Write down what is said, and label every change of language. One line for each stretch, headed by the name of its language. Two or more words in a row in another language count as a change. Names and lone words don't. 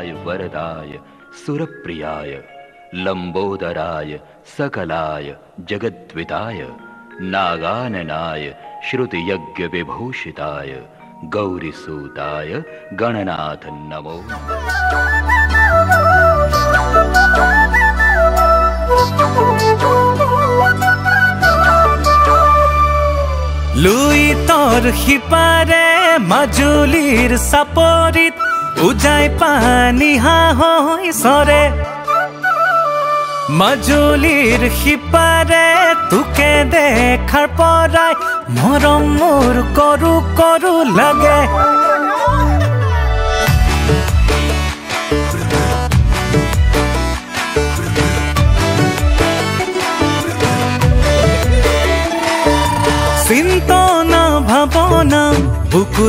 Sanskrit: वरदाय सुरप्रियाय लंबोदराय सकलाय जगद्विताय नागाननाय श्रुतियज्ञ विभूषिताय गौरीसूताय गणनाथ नमो।
Assamese: লুই তোর সিপারে মাজুলীর চাপৰিত উজাই পানী হাঁহৈ চৰে মাজুলীৰ সিপাৰে তোকে দেখাৰ পৰাই মৰম মোৰ কৰো কৰো লাগে চিন্তনা ভাৱনা বুকুৰ